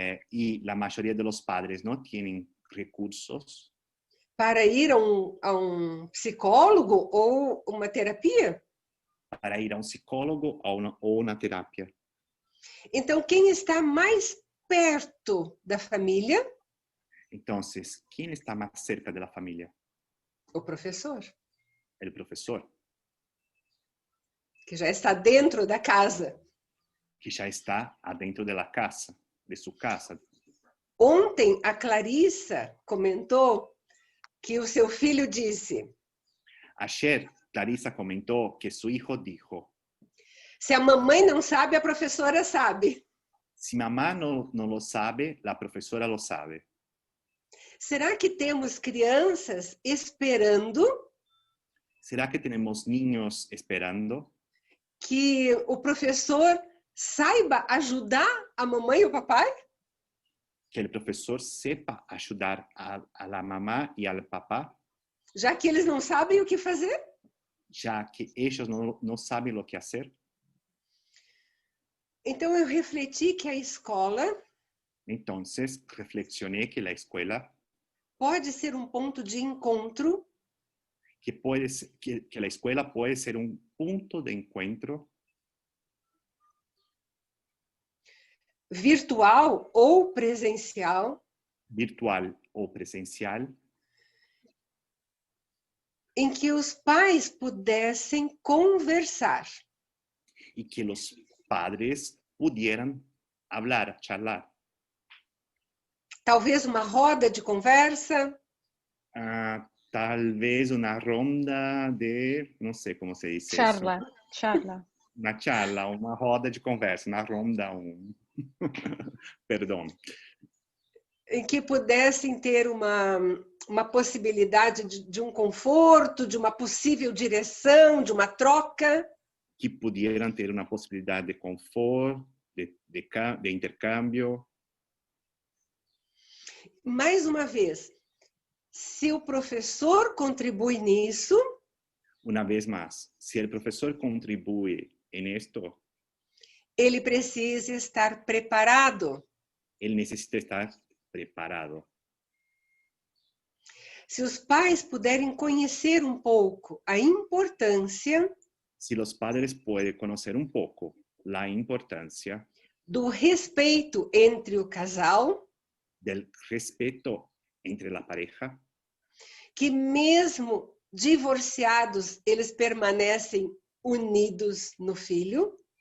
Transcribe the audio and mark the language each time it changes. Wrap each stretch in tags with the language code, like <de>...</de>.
<es>y la mayoría de los padres no tienen recursos</es> <pt>para ir a um psicólogo ou uma terapia.</pt> <es>para ir a un psicólogo o una terapia.</es> <pt>Então, quem está mais perto da família?</pt> <es>Entonces, ¿quién está más cerca de la familia?</es> <pt>O professor,</pt> <es>El profesor,</es> <pt>que já está dentro da casa.</pt> <es>que ya está adentro de la casa, de su casa.</es> <pt>Ontem, a Clarissa comentou que o seu filho disse:</pt> <es>Ayer, Clarissa comentó que su hijo dijo,</es> <pt>se a mamãe não sabe, a professora sabe.</pt> <es>si mamá no lo sabe, la profesora lo sabe.</es> <pt>Será que temos crianças esperando</pt> <es>¿Será que tenemos niños esperando</es> <pt>que o professor saiba ajudar a mamãe e o papai?</pt> <es>que el profesor sepa ayudar a la mamá y al papá,</es> <pt>Já que eles não sabem o que fazer?</pt> <es>ya que ellos no saben lo que hacer?</es> <pt>Então, eu refleti que a escola</pt> <es>Entonces, reflexioné que la escuela,</es> <pt>pode ser um ponto de encontro</pt> <es>que la escuela puede ser un punto de encuentro</es> <pt>virtual ou presencial,</pt> <es>virtual o presencial,</es> <pt>em que os pais pudessem conversar.</pt> <es>y que los padres pudieran hablar, charlar.</es> <pt>Talvez uma roda de conversa,</pt> <es>Tal vez una ronda de, no sé cómo se dice Charla, eso. charla. Una charla, una</es> <pt>roda de conversa,</pt> <es>una ronda,</es> <pt>perdão. em que pudessem ter uma possibilidade de um conforto, de uma possível direção, de uma troca.</pt> <es>Que pudieran ter una posibilidad de confort, de intercambio.</es> <pt>Mais uma vez, se o professor contribui nisso,</pt> <es>Una vez más, si el profesor contribuye en esto,</es> <pt>ele precisa estar preparado.</pt> <es>él necesita estar preparado.</es> <pt>Se os pais puderem conhecer um pouco a importância</pt> <es>Si los padres pueden conocer un poco la importancia</es> <pt>do respeito entre o casal,</pt> <es>del respeto entre la pareja,</es> <pt>que mesmo divorciados, eles permanecem unidos no filho,</pt>